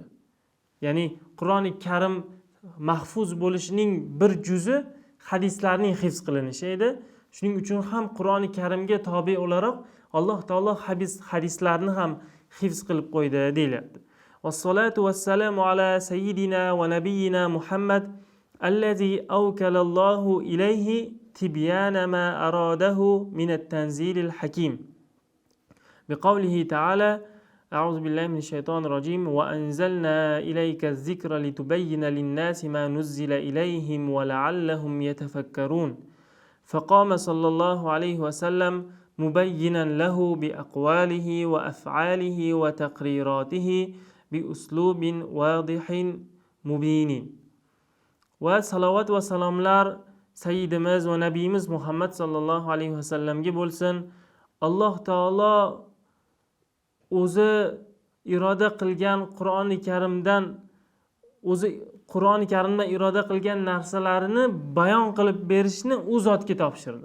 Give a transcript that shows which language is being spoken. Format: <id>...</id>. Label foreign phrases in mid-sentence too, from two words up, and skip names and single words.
<uz>Ya'ni Qur'oni Karim mahfuz bo'lishining bir juzi hadislarning hifz qilinishi edi. Shuning uchun ham Qur'oni Karimga tobe o'laroq Alloh taolo hadislarni ham hifz qilib qo'ydi deyilyapti.</uz> <ar>والصلاة والسلام على سيدنا ونبينا محمد الذي أوكل الله إليه تبيان ما أراده من التنزيل الحكيم. بقوله تعالى أعوذ بالله من الشيطان الرجيم وأنزلنا إليك الذكر لتبين للناس ما نزل إليهم ولعلهم يتفكرون فقام صلى الله عليه وسلم مبينا له بأقواله وأفعاله وتقريراته بأسلوب واضح مبين. وصلوات وسلام</ar> <uz>lar Sayyidimiz va Nabiyimiz Muhammad</uz> <ar>صلى الله عليه وسلم</ar> <uz>bo'lsin. Alloh taolo o'zi iroda qilgan Qur'oni Karimda iroda qilgan narsalarini bayon qilib berishni u zotga topshirdi.</uz>